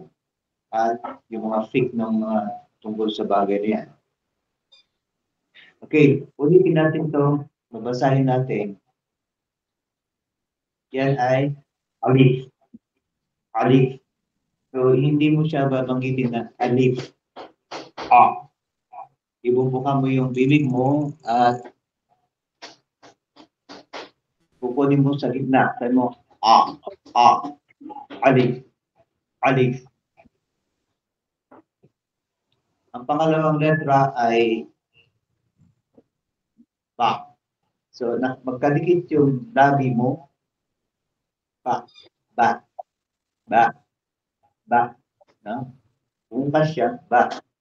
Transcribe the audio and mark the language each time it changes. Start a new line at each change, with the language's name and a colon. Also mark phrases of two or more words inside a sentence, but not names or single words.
Filipino: At yung mga fiqh ng mga tungkol sa bagay na yan. Okay, ulitin natin to, mabasahin natin. Yan ay alif. Alif. So, hindi mo siya babanggitin na alif. A. Ibubuka mo yung bibig mo at kukunin mo sa gitna. Sabi mo, A. A. Alif. Alif. Ang pangalawang letra ay ba. So, magkadikit yung labi mo. Ba. Ba. Ba. Ba. No? Bumukas siya. Ba.